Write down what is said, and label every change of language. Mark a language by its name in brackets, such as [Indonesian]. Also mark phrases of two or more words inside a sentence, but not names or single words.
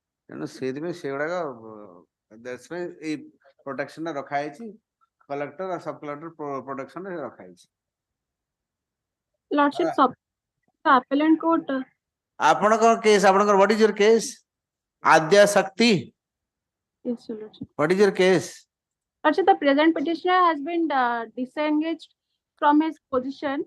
[Odia] ତେଣୁ ସେଇଥିପାଇଁ ସେଗୁଡାକ [English] that's why [Odia] ଏଇ protection ରେ ରଖା ହେଇଛି collector ଆଉ [English] sub collector [Odia] protection ରେ ରଖା ହେଇଛି। [English] Lordship, the appellant court. ଆପଣଙ୍କର case ଆପଣଙ୍କର what is your case? Adya Shakti. Yes, Your Lordship. What is your case? Lordship, the present petitioner has been disengaged from his position.